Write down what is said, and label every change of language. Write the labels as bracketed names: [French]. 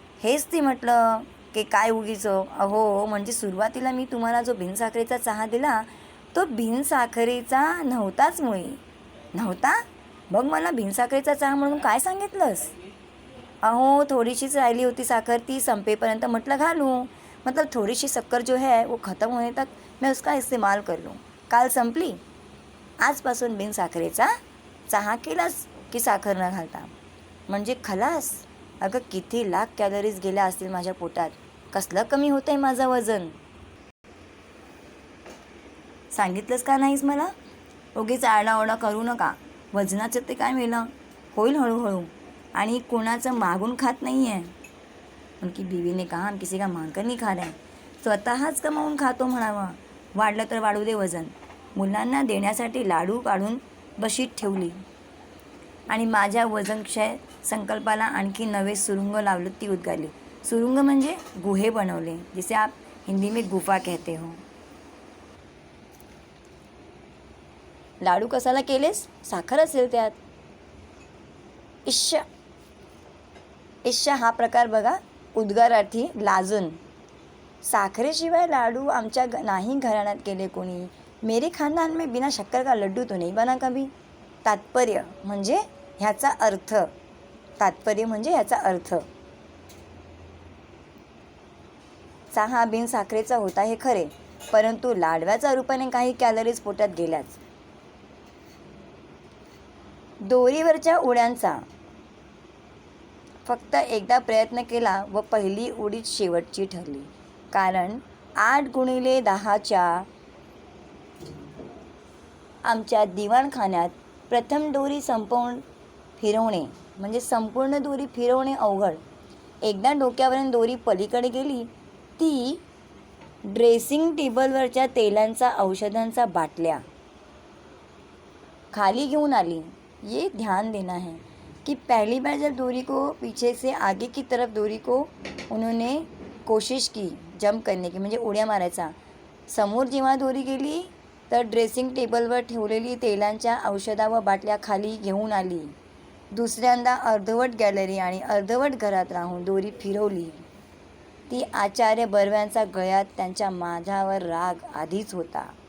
[Marathi] हेच ती म्हटलं की काय उगीच अहो, म्हणजे सुरुवातीला मी तुम्हाला जो बिनसाखरेचा चहा दिला तो बिनसाखरेचा नव्हताच मुळी. नव्हता? मग मला बिनसाखरेचा चहा म्हणून काय सांगितलंस? अहो, थोडीशीच राहिली होती साखर, ती संपेपर्यंत म्हटलं घालू. [Hindi] मतलब थोड़ी शक्कर जो है वो ख़त्म होने तक मैं उसका इस्तेमाल कर लूँ. [Marathi] काल संपली, आजपासून बिनसाखरेचा चहा केलास की साखर न घालता. म्हणजे खलास. अगं, किती लाख कॅलरीज गेल्या असतील माझ्या पोटात. कसलं कमी होतं आहे माझं वजन. सांगितलंस का नाहीस मला? उगीच आरडाओरडा करू नका. वजनाचं ते काय मेलं, होईल हळूहळू. आणि कोणाचं मागून खात नाही आहे. [Hindi] उनकी बीवी ने कहा हम किसी का मांग कर नहीं खा रहे, [Marathi] स्वतःच कमावून खातो म्हणावं. वाढलं तर वाढू दे वजन. मुलांना देण्यासाठी लाडू काढून बशीत ठेवली आणि माझ्या वजनक्षय संकल्पाला आणखी नवे सुरुंग लावलं ती उद्गारली. सुरुंग म्हणजे गुहे बनवले, [Hindi] जिसे आप हिंदी में गुफा कहते हो. [Marathi] लाडू कसाला केलेस? साखर असेल त्यात. इश्श. इश्श हा प्रकार बघा, उद्गारार्थी लाजून. साखरेशिवाय लाडू आमच्या नाही घराण्यात केले कोणी. [Hindi] मेरे खानदान में बिना शक्कर का लड्डू तो नहीं बना कभी. [Marathi] तात्पर्य म्हणजे ह्याचा अर्थ. तात्पर्य म्हणजे ह्याचा अर्थ. चहा बिन साखरेचा होता हे खरे, परंतु लाडव्याच्या रूपाने काही कॅलरीज पोटात गेल्याच. दोरीवरच्या उड्यांचा फक्त एकदा प्रयत्न केला व पहिली उडीच शेवटची ठरली. कारण 8x10 आमच्या दिवाणखान्यात प्रथम दोरी संपूर्ण फिरवणे म्हणजे संपूर्ण दोरी फिरवणे अवघड. एकदा डोक्यावरून दोरी पलीकडे गेली ती ड्रेसिंग टेबलवरच्या तेलांचा औषधांचा बाटल्या खाली घेऊन आली. [Hindi] ये ध्यान देना है कि पहली बार जब डोरी को पीछे से आगे की तरफ डोरी को उन्होंने कोशिश की जंप करने की [Marathi] म्हणजे उड्या मारायचा. समोर जेव्हा दोरी गेली तर ड्रेसिंग टेबलवर ठेवलेली तेलांच्या औषधा व बाटल्या खाली घेऊन आली. दुसऱ्यांदा अर्धवट गॅलरी आणि अर्धवट घरात राहून दोरी फिरवली. ती आचार्य बर्व्यांचा गळ्यात त्यांच्या माझ्यावर राग आधीच होता.